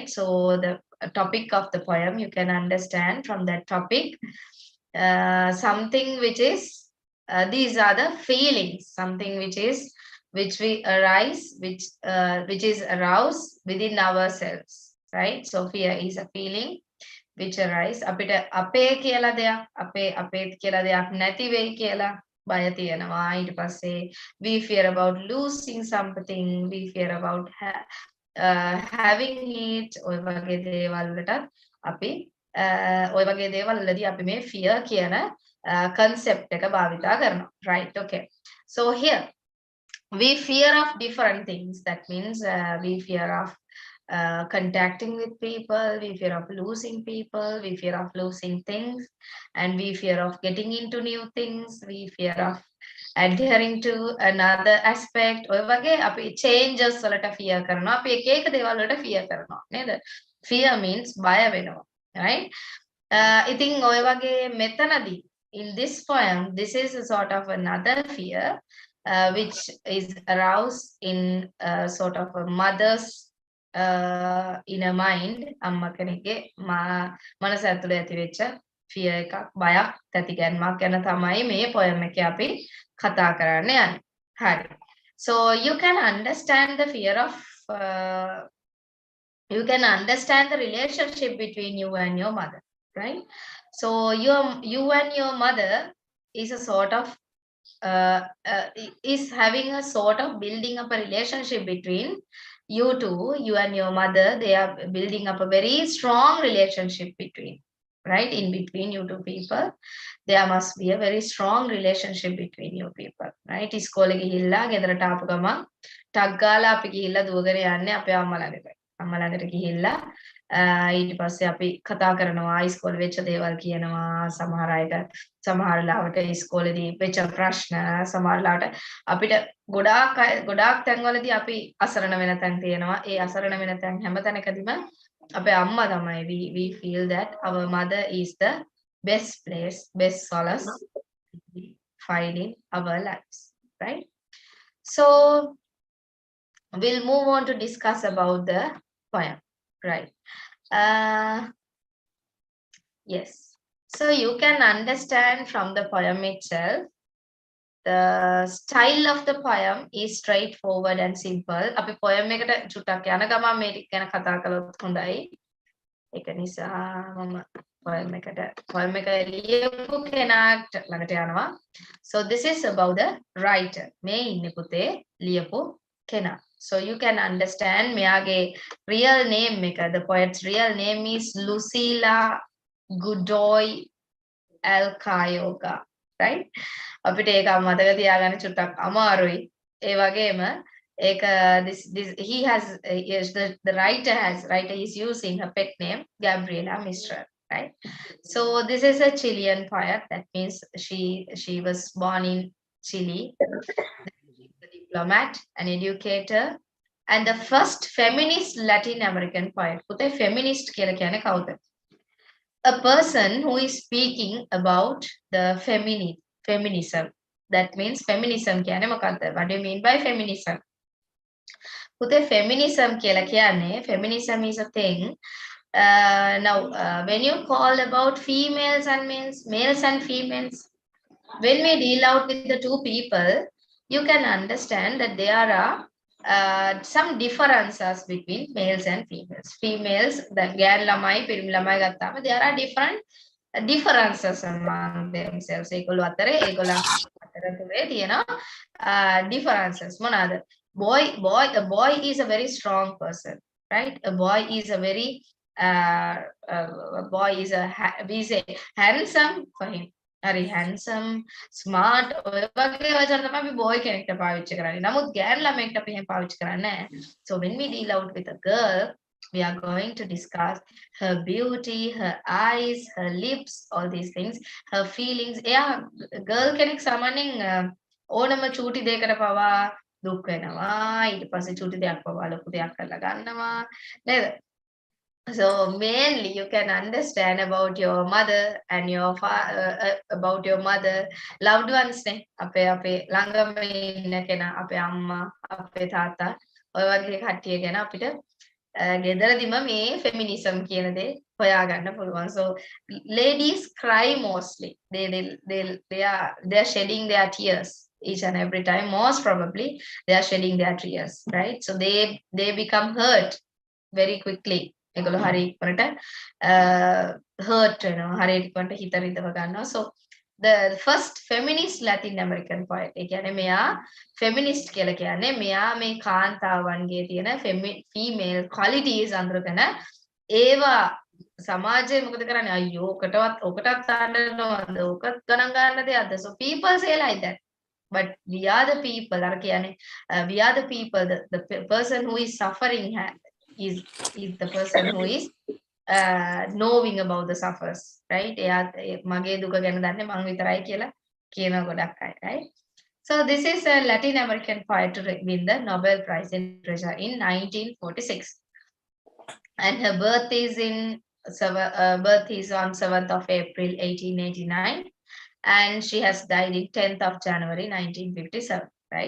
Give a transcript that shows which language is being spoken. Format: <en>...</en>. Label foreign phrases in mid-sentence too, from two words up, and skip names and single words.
<en>So the topic of the poem, you can understand from that topic something which is these are the feelings, something which we arise, which is aroused within ourselves, right? So fear is a feeling which arise.</en> <si>අපිට අපේ කියලා දෙයක්, අපේත් කියලා දෙයක් නැති වෙයි කියලා බය තියෙනවා. ඊට පස්සේ</si> <en>we fear about losing something, we fear about having it.</en> <si>ඔය වගේ දේවල් වලට අපි ඔය වගේ දේවල් වලදී අපි මේ fear කියන concept එක භාවිතා කරනවා,</si> <en>right? Okay, so here we fear of different things. That means we fear of contacting with people, we fear of losing people, we fear of losing things, and we fear of getting into new things, we fear of adhering to another aspect.</en> <si>ඔය වගේ අපි changes වලට fear කරනවා, අපි එක එක දේවල් වලට fear කරනවා නේද?</si> <en>Fear means</en> <si>බය වෙනවා,</si> <en>right?</en> <si>ඉතින් ඔය වගේ මෙතනදී</si> <en>in this poem, this is a sort of another fear which is aroused in sort of a mother's inner mind.</en> <si>අම්මා කෙනෙක්ගේ මනස ඇතුලේ ඇති වෙච්ච fear එකක්, බයක්, තැතිගැන්මක් ගැන තමයි මේ poem එකේ අපි කතා කරන්න යන්නේ. හරි.</si> <en>So you can understand the fear of you can understand the relationship between you and your mother, right? So you and your mother is a sort of is having a sort of building up a relationship between you two, you and your mother. They are building up a very strong relationship between, right? In between you two people, there must be a very strong relationship between you people, right?</en> <si>ඉස්කෝලේ ගිහිල්ලා ගෙදරට ආපු ගමන් ටක් ගාලා අපි ගිහිල්ලා දුවගෙන යන්නේ අපේ අම්මා ළඟට. අම්මා ළඟට ගිහිල්ලා ඊට පස්සේ අපි කතා කරනවා, ඉස්කෝලේ වෙච්ච දේවල් කියනවා, සමහර අයට සමහර ලාවට ඉස්කෝලේදී වෙච්ච ප්‍රශ්න, සමහර ලාවට අපිට ගොඩාක් තැන්වලදී අපි අසරණ වෙන තැන් තියෙනවා. ඒ අසරණ වෙන තැන් හැම තැනකදීම අපේ අම්මා තමයි.</si> <en>We feel that our mother is the best place, best solace we find in our lives, right? So we'll move on to discuss about the poem, right? Yes, so you can understand from the poem itself. The style of the poem is straightforward and simple.</en> <si>අපි poem එකට චුට්ටක් යන ගමන් මේ ටික ගැන කතා කළොත් හොඳයි. ඒක නිසා මම poem එක ලියපු කෙනාට ළඟට යනවා.</si> <en>So this is about the writer.</en> <si>මේ ඉන්නේ පුතේ ලියපු කෙනා.</si> <en>So you can understand මෙයාගේ real name එක. The poet's real name is Lucila Godoy Alcayoga, right?</en> <si>අපිට ඒක මතක තියාගන්න චුට්ටක් අමාරුයි. ඒ වගේම ඒක</si> <en>this he has yes, the writer is using her pet name Gabriela Mistral, right? So this is a Chilean poet. That means she was born in Chile, a diplomat, an educator, and the first feminist Latin American poet.</en> <si>පුතේ feminist කියලා කියන්නේ කවුද?</si> <en>A person who is speaking about the feminism. That means feminism කියන්නේ මොකක්ද? What do you mean by feminism?</en> <si>පුතේ feminism කියලා කියන්නේ,</si> <en>feminism is a thing. Now when you call about females and males and females, when we deal out with the two people, you can understand that there are some differences between males and females. Females, the</en> <si>ගෑන් ළමයි පිරිමි ළමයි ගත්තාම</si> <en>there are differences among themselves.</en> <si>ඒගොල්ලෝ අතරේ තුරේ තියෙනවා differences. මොනවාද?</si> <en>A boy is a very strong person, right? A boy is a very we say handsome for him. Very handsome, smart.</en> <si>ඔය වගේ වචන තමයි අපි boy කෙනෙක්ට පාවිච්චි කරන්නේ. නමුත් ගෑන් ළමයෙක්ට අපි එහෙම පාවිච්චි කරන්නේ නැහැ.</si> <en>So when we deal out with a girl, we are going to discuss her beauty, her eyes, her lips, all these things, her feelings.</en> <si>එයා girl කෙනෙක් සාමාන්‍යයෙන් ඕනම චූටි දෙයකට පවා දුක් වෙනවා. ඊට පස්සේ චූටි දෙයක් පවා ලොකු දෙයක් කරලා ගන්නවා. නේද?</si> <en>So mainly you can understand about your mother and your about your mother, loved ones</en> <si>ne අපේ ළඟම ඉන්න කෙනා, අපේ අම්මා, අපේ තාත්තා, ඔය වගේ කට්ටිය ගැන අපිට ගෙදරදිම මේ feminism කියන දේ හොයාගන්න පුළුවන්.</si> <en>So ladies cry mostly. They are shedding their tears each and every time. Most probably they are shedding their tears, right? So they become hurt very quickly.</en> <si>ඒගොල්ලෝ හරි ඉක්මනට hurt වෙනවා, හරි ඉක්මනට හිත රිදව ගන්නවා.</si> <en>So the first feminist Latin American poet,</en> <si>ඒ කියන්නේ මෙයා feminist කියලා කියන්නේ මෙයා මේ කාන්තාවන්ගේ තියෙන</si> <en>female qualities</en> <si>අඳුරගෙන ඒවා සමාජයේ මොකද කරන්නේ? අයියෝ ඔකටත් අඬනවද? ඔකත් ගණන් ගන්න දෙයක්ද?</si> <en>So people say like that. But we are the people,</en> <si>අර කියන්නේ</si> <en>we are the people, the person who is suffering is the person who is knowing about the suffers, right?</en> <si>එයා මගේ දුක ගැන දන්නේ මං විතරයි කියලා කියන ගොඩක් අය,</si> <en>right? So this is a Latin American poet to win the Nobel Prize in Literature in 1946, and her birth is on 7th of April 1889, and she has died in 10th of January 1957, right?</en>